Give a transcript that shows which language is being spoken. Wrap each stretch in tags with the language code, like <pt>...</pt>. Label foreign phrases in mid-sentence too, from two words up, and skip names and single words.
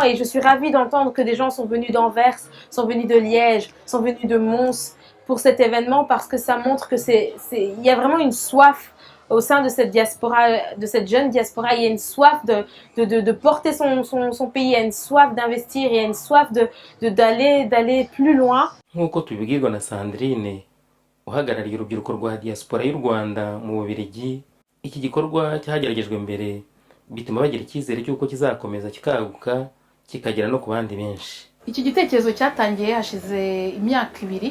<fr>Et je suis ravie d'entendre que des gens sont venus d'Anvers, sont venus de Liège, sont venus de Mons pour cet événement, parce que ça montre que il y a vraiment une soif au sein de cette diaspora, de cette jeune diaspora. Il y a une soif de porter son pays, il y a une soif d'investir, il y a une soif d'aller plus loin.</fr> <rw>Nk'uko tubibwirwa na Sandrine uhagarariye urubyiruko rwa diaspora y'u Rwanda mu Bubiligi, iki gikorwa cyageragejwe mbere bituma bagira icyizere cy'uko kizakomeza kikaguka kikagera no ku bandi benshi. Iki gitekerezo cyatangiye hashize imyaka 2.</rw>